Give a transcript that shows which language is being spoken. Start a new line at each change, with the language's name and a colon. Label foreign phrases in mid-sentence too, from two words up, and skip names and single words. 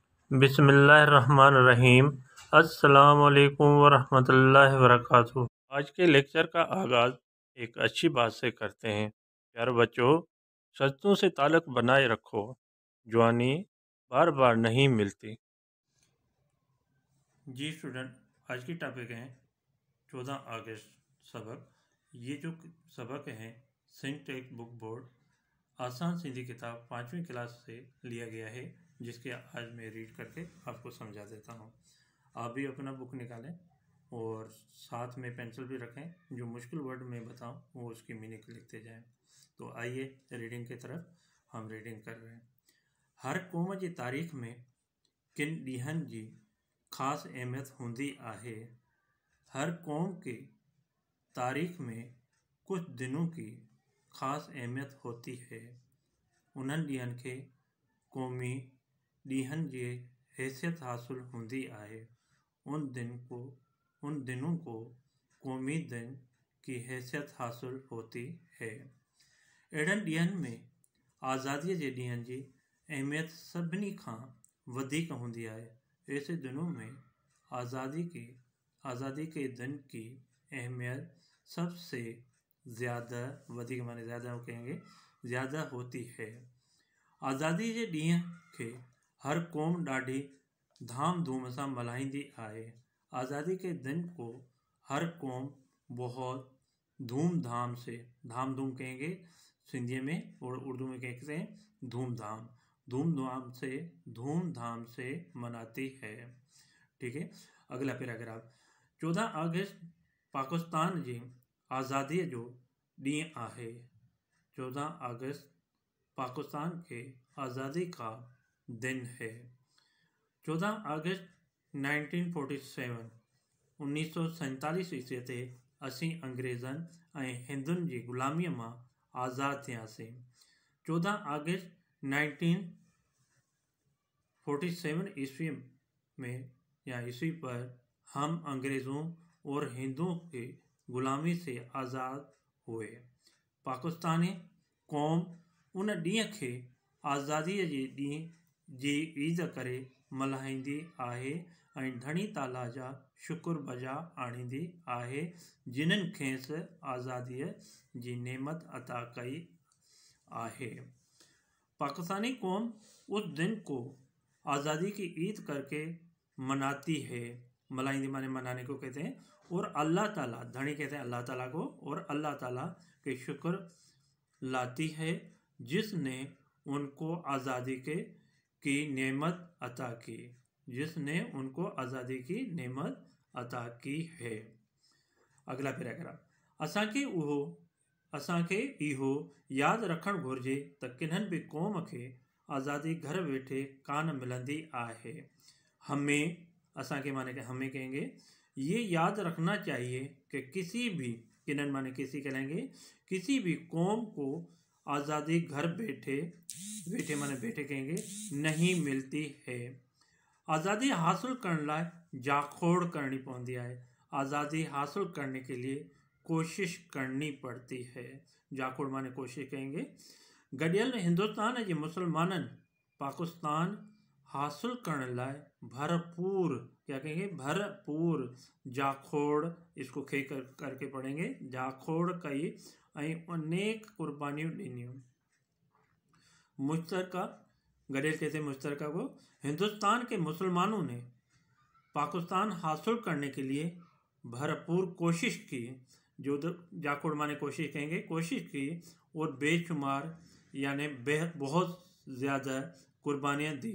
Arabic: بسم الله الرحمن الرحيم. السلام عليكم ورحمة الله وبركاته.
Urdu: آج کے لیکچر کا آغاز ایک اچھی بات سے کرتے ہیں. پیارے بچو، سچوں سے تعلق بنائے رکھو، جوانی بار بار نہیں ملتی. جی اسٹوڈنٹ، آج کی ٹاپک ہے 14 اگست سبق. یہ جو سبق ہے سنٹیکس بک بورڈ آسان سندھی کتاب 5ویں کلاس سے لیا گیا ہے، جس کے آج میں ریڈ کر کے آپ کو سمجھا دیتا ہوں. آپ بھی اپنا بک نکالیں اور ساتھ میں پنسل بھی رکھیں. جو مشکل ورڈ میں بتاؤں وہ اس کی مینِنگ لکھتے جائیں۔ تو آئیے ریڈنگ کی طرف ہم ریڈنگ کر رہے ہیں.
Sindhi: हर क़ौम जी तारीख़ में किन ॾींहंनि जी ख़ासि अहमियत हूंदी आहे।
Urdu: ہر قوم کی تاریخ میں کچھ دنوں کی خاص اہمیت ہوتی ہے.
Sindhi: उन्हनि ॾींहंनि खे क़ौमी ॾींहंनि जी हैसियत हासिल हूंदी आहे।
Urdu: ان دنوں کو قومی دن کی حیثیت حاصل ہوتی ہے.
Sindhi: अहिड़नि ॾींहंनि में आज़ादीअ जे ॾींहंनि जी अहमियत सभिनी खां वधीक हूंदी आहे।
Urdu: ایسے دنوں میں آزادی کے دن کی اہمیت سب سے زیادہ، وڌيڪ مانے زیادہ کہیں گے، زیادہ ہوتی ہے.
Sindhi: आज़ादी जे ॾींहं खे हर क़ौम ॾाढी धाम धूम सां मल्हाईंदी आहे।
Urdu: آزادی کے دن کو ہر قوم بہت دھوم دھام سے، دھام دھوم کہیں گے سندھی میں اور اردو میں کہتے ہیں دھوم دھام سے مناتی ہے. ٹھیک ہے، اگلا پیراگراف.
Sindhi: 14 अगस्त पाकिस्तान जी आज़ादीअ जो ॾींहुं आहे।
Urdu: 14 اگست پاکستان کے آزادی کا دن ہے.
Sindhi: 14 अगस्त 1947 1947 ईस्वी ते असीं अंग्रेज़नि ऐं हिंदुनि जी ग़ुलामीअ मां आज़ाद थियासीं।
Urdu: 14 اگست 1947 عیسوی میں یا عیسوی پر ہم انگریزوں اور ہندوؤں کی غلامی سے آزاد ہوئے.
Sindhi: पाकिस्तानी क़ौम उन ॾींहं खे आज़ादीअ जे ॾींहं जी ईद करे मल्हाईंदी आहे ऐं धणी ताला जा शुक्रबजा आणींदी आहे, जिन्हनि खेसि आज़ादीअ जी नेमत अता कई आहे।
Urdu: پاکستانی قوم اس دن کو آزادی کی عید کر کے مناتی ہے. ملهائيندي مانے منانے کو کہتے ہیں۔ اور اللہ تعالیٰ، ڌڻي کہتے ہیں اللہ تعالیٰ کو، اور اللہ تعالیٰ کے شکر لاتی ہے جس نے ان کو آزادی کی نعمت عطا کی، جس نے ان کو آزادی کی نعمت عطا کی ہے. اگلا پیراگراف.
Sindhi: असांखे इहो यादि रखणु घुरिजे त किन्हनि बि क़ौम खे आज़ादी घर वेठे कान मिलंदी आहे।
Urdu: ہمیں، اسان کي مانے کہ ہمیں کہیں گے، یہ یاد رکھنا چاہیے کہ کسی بھی، ڪنهن مانے کسی کہیں گے، کسی بھی قوم کو آزادی گھر بیٹھے مانے بیٹھے کہیں گے نہیں ملتی ہے.
Sindhi: आज़ादी हासिल करण लाइ जाखोड़ करनी पवंदी आहे।
Urdu: آزادی حاصل کرنے کے لیے کوشش کرنی پڑتی ہے. جاکوڙ مانے کوشش کہیں گے.
Sindhi: गडियल हिंदुस्तान जे मुसलमाननि पाकिस्तान हासिल करण लाइ भरपूर,
Urdu: کیا کہیں گے، بھرپور جاکوڙ، اس کو کھے کر کے پڑھیں گے,
Sindhi: जाखोड़ कई ऐं अनेक कुर्बानियों ॾिनियूं।
Urdu: مشترکہ، گڏيل کہتے ہیں مشترکہ کو، ہندوستان کے مسلمانوں نے پاکستان حاصل کرنے کے لیے بھرپور کوشش کی. جو جاکوڙ مانے کوشش کہیں گے، کوشش کی اور بے شمار یعنی بہت زیادہ قربانیاں دی.